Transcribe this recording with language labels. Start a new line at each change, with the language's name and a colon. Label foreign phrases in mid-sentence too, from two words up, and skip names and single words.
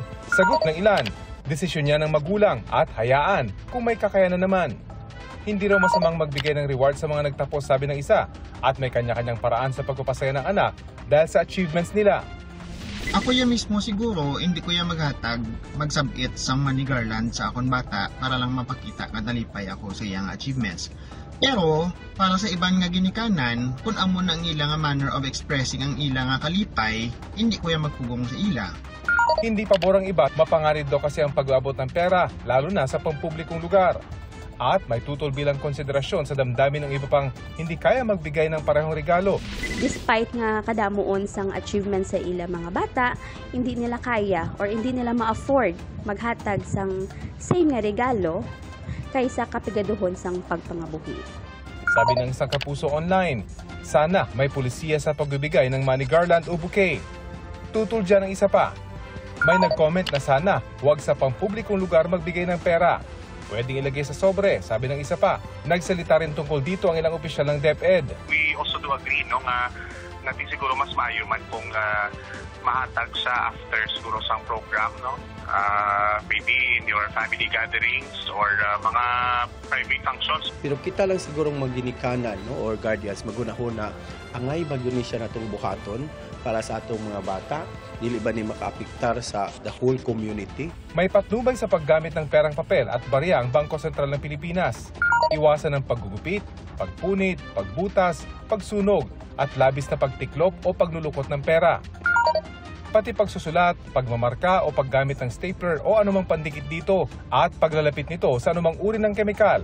Filipino: Sagot ng ilan, desisyon niya ng magulang at hayaan kung may kakayanan naman. Hindi raw masamang magbigay ng reward sa mga nagtapos, sabi ng isa, at may kanya-kanyang paraan sa pagpapasaya ng anak dahil sa achievements nila.
Hiligaynon: Ako ya mismo siguro, hindi ko ya maghatag, magsabit sa
English: money garland
Hiligaynon: sa akong bata para lang mapakita kadalipay ako sa iyang achievements. Pero, para sa iban nga ginikanan, kung amo na ang ila nga
English: manner of expressing
Hiligaynon: ang ila nga kalipay, hindi ko ya magpugong sa ila.
Filipino: Hindi pabor ang iba, mapanganib daw kasi ang pag-aabot ng pera, lalo na sa pampublikong lugar. At may tutol bilang konsiderasyon sa damdamin ng iba pang hindi kaya magbigay ng parehong regalo.
Hiligaynon: Despite nga kadamuon sang achievement sa ila mga bata, hindi nila kaya or hindi nila ma-afford maghatag sang same nga regalo kaysa kapigaduhon sang pagpangabuhi.
Filipino: Sabi ng isang kapuso online, sana may pulisiya sa pagbibigay ng
English: money garland
Filipino: o bouquet. Tutol dyan ang isa pa. May nag-comment na sana huwag sa pampublikong lugar magbigay ng pera. Pwedeng ilagay sa sobre, sabi ng isa pa. Nagsalita rin tungkol dito ang ilang opisyal ng DepEd.
English: We also do agree
Hiligaynon: no, nga natin siguro mas maayo man kung mahatag sa after siguro sang program. No?
English: Maybe in your family gatherings or mga private functions.
Cebuano: Pero kita lang sigurong magginikanan no,
English: or guardians
Cebuano: magunahuna angay bagyo ni siya natong buhaton para sa atong mga bata. Dili ba ni makaapektar sa
English: the whole community?
Filipino: May patnubay sa paggamit ng perang papel at barya ang Bangko Sentral ng Pilipinas. Iwasan ang paggugupit, pagpunit, pagbutas, pagsunog at labis na pagtiklop o paglulukot ng pera. Pati pagsusulat, pagmamarka o paggamit ng stapler o anumang pandikit dito at paglalapit nito sa anumang uri ng kemikal.